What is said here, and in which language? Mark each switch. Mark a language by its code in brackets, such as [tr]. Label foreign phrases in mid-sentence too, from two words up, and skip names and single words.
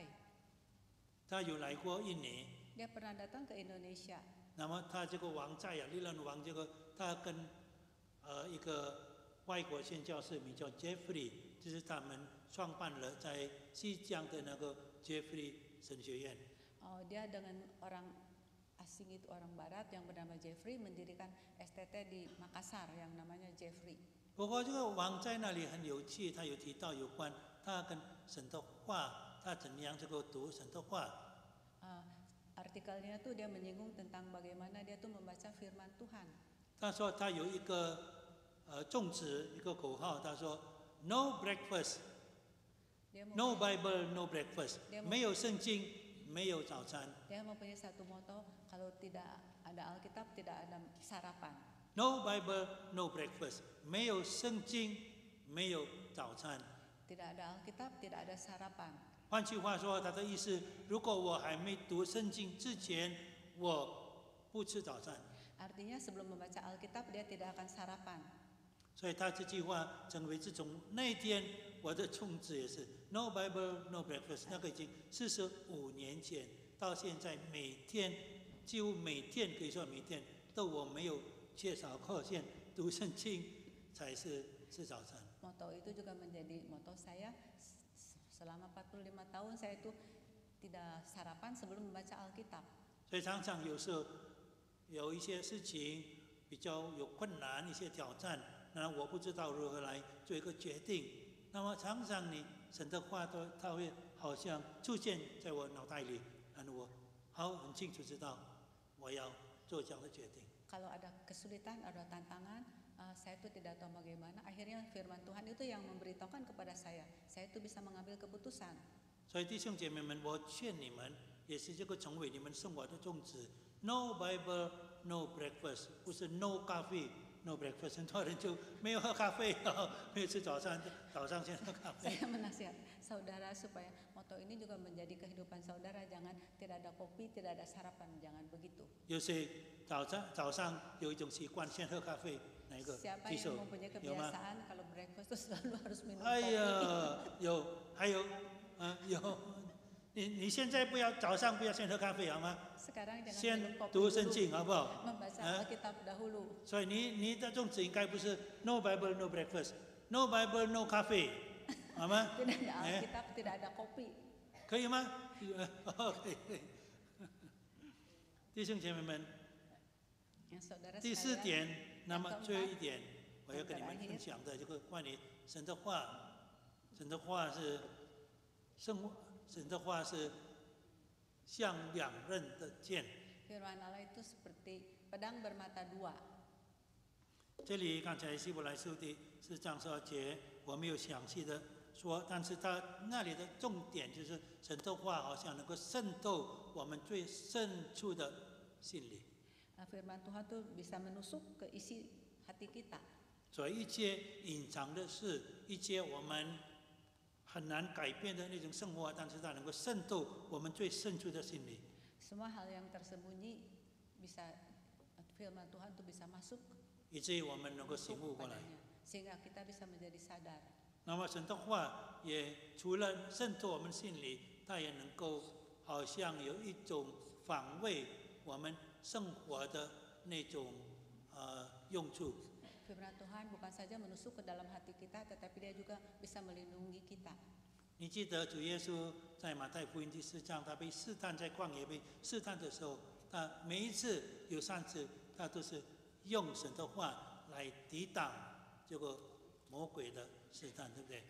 [zh] 他有来过印尼。 [id] Dia pernah datang ke Indonesia. [zh] 那么他这个王在Leland Wang他跟一个外国宣教士名叫 Jeffrey， 就是他们创办了在西江的那个 Jeffrey 神学院。 [id] Dia dengan orang asing itu orang Barat yang bernama Jeffrey mendirikan STT di Makassar yang namanya Jeffrey. [zh] 不过这个王在那里很有趣，他有提到有关他跟神的话，他怎样这个读神的话。 [id] Artikelnya tuh dia menyinggung tentang bagaimana dia tuh membaca firman Tuhan. [zh] 他说他有一个宗旨一个口号，他说 [en] No breakfast, no Bible, no breakfast， [zh] 没有圣经，没有早餐。 [id] Dia mempunyai satu moto, kalau tidak ada Alkitab tidak ada sarapan. [en] No Bible, no breakfast， [zh] 没有圣经，没有早餐。 [id] Tidak ada Alkitab, tidak ada sarapan. [zh] 换句话说，他的意思，如果我还没读圣经之前，我不吃早餐。 [id] Artinya sebelum membaca Alkitab dia tidak akan sarapan. [zh] 所以他这句话成为自从那天我的宗旨也是 [en] No Bible, no breakfast。 [zh] 那个已经45年前，到现在每天几乎每天可以说每天都我没有缺少过先读圣经才是吃早餐。 [id] Moto itu juga menjadi moto saya selama 45 tahun saya itu tidak sarapan sebelum membaca Alkitab. [zh] 所以常常有时候有一些事情比较有困难，一些挑战，那我不知道如何来做一个决定。那么常常你神的话它会好像出现在我脑袋里，然后我很清楚知道我要做这样的决定。 [id] Kalau ada kesulitan, ada tantangan, saya itu tidak tahu bagaimana. Akhirnya firman Tuhan itu yang memberitahukan kepada saya itu bisa mengambil keputusan. [zh] 所以弟兄姐妹们，我劝你们，也是这个成为你们生活的宗旨。 [en] No Bible, no breakfast，不是 no coffee, no breakfast， [zh] 很多人就没有喝咖啡哦，没有吃早餐先喝咖啡。 [id] Saya menasihat saudara supaya moto ini juga menjadi kehidupan saudara, jangan tidak ada kopi, tidak ada sarapan, jangan begitu. [zh] 有谁早上有一种习惯先喝咖啡？哪一个？ [id] Siapa [zh] 举手 [id] yang mempunyai [zh] 有吗？ [id] kebiasaan kalau breakfast itu selalu harus minum 哎 kopi? [zh] 呀，有，还有，有，你现在早上不要先喝咖啡好吗？ [id] Sekarang jangan [zh] 先 [id] minum kopi [zh] 读圣 [id] dulu, [zh] 经好不好？ [id] membaca Alkitab dahulu. [zh] 所以你的宗旨应该不是 [en] No Bible No Breakfast，No Bible No Coffee， [zh] 好吗？ [id] Tidak ada Alkitab, tidak ada kopi. [zh] 可以吗？可以。弟兄姐妹们， [id] Yang saudara [zh] 第4 [id] sekalian, [zh] 点，那么 [id] yang [zh] 最后 [id] keempat, [zh] 一点，我要跟你们 [id] yang terakhir [zh] 分享的这个关于神的话，神的话是神的话是像两刃的剑。 [id] firman Allah itu seperti pedang bermata dua. [zh] 这里刚才希伯来书第4章12节，我没有详细的说，但是他那里的重点就是神的话好像能够渗透我们最深处的心里， [id] Firman Tuhan itu bisa menusuk ke isi hati kita. [zh] 所以一些隐藏的事，一些我们很难改变的那种生活，但是它能够渗透我们最深处的心里。 [id] Semua hal yang tersembunyi bisa firman Tuhan itu bisa masuk [zh] 以至于我们能够醒悟过来。 [id] padanya, sehingga kita bisa menjadi sadar. [zh] 那么神的话也除了渗透我们心里，它也能够好像有一种防卫我们生活的那种用处。 [id] Firman Tuhan bukan saja menusuk ke dalam hati kita, tetapi dia juga bisa melindungi kita. [zh] 你记得主耶稣在马太福音第4章，他被试探，在旷野被试探的时候，他每一次有3次，他都是用神的话来抵挡这个魔鬼的试探，对不对？